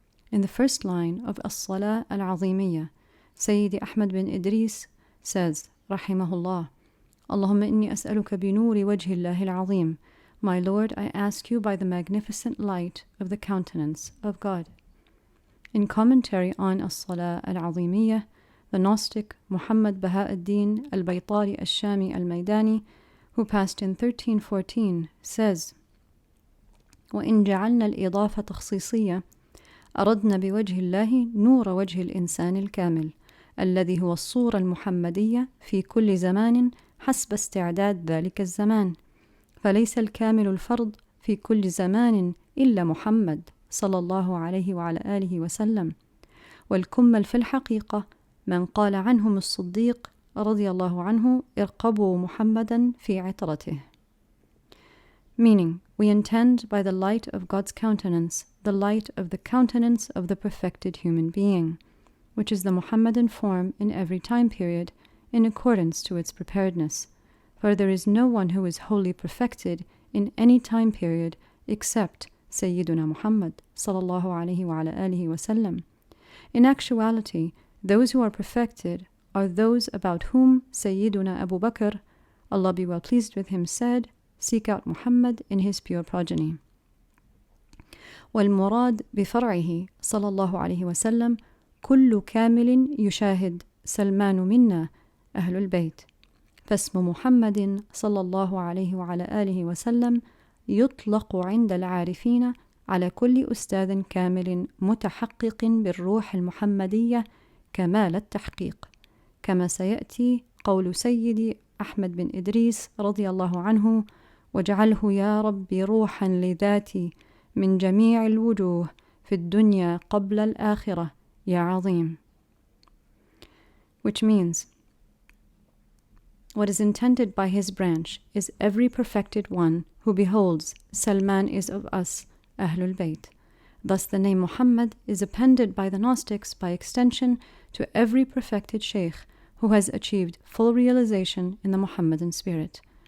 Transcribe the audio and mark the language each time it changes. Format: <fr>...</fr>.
<en>In the first line of As-Salah Al-Azimiyya, Sayyidi Ahmad bin Idris says, Rahimahullah,</en> <ar>Allahumma inni as'aluka bi nuri wajhi Allahi al-azim.</ar> <en>My Lord, I ask you by the magnificent light of the countenance of God. In commentary on As-Salah Al-Azimiyya, the Gnostic Muhammad Baha'u'ddin al-Baytari al-Shami al-Maydani, who passed in 1314, says,</en> <ar>وإن جعلنا الإضافة تخصيصية أردنا بوجه الله نور وجه الإنسان الكامل الذي هو الصورة المحمدية في كل زمان حسب استعداد ذلك الزمان، فليس الكامل الفرد في كل زمان إلا محمد صلى الله عليه وعلى آله وسلم، والكمل في الحقيقة من قال عنهم الصديق رضي الله عنه ارقبوا محمدا في عطرته.</ar> <en>Meaning, we intend by the light of God's countenance, the light of the countenance of the perfected human being, which is the Muhammadan form in every time period, in accordance to its preparedness. For there is no one who is wholly perfected in any time period except Sayyiduna Muhammad sallallahu alayhi wa ala alihi wa sallam. In actuality, those who are perfected are those about whom Sayyiduna Abu Bakr, Allah be well pleased with him, said, Seek out Muhammad in his pure progeny.</en> <ar>والمراد بفرعه صلى الله عليه وسلم كل كامل يشاهد سلمان منا أهل البيت، فاسم محمد صلى الله عليه وعلى آله وسلم يطلق عند العارفين على كل أستاذ كامل متحقق بالروح المحمدية كمال التحقيق، كما سيأتي قول سيدي أحمد بن إدريس رضي الله عنه واجعله يا ربي روحا لذاتي من جميع الوجوه في الدنيا قبل الآخرة يا عظيم.</ar> <en>Which means, what is intended by his branch is every perfected one who beholds Salman is of us, Ahlul Bayt. Thus the name Muhammad is appended by the Gnostics by extension to every perfected sheikh who has achieved full realization in the Muhammadan spirit.</en>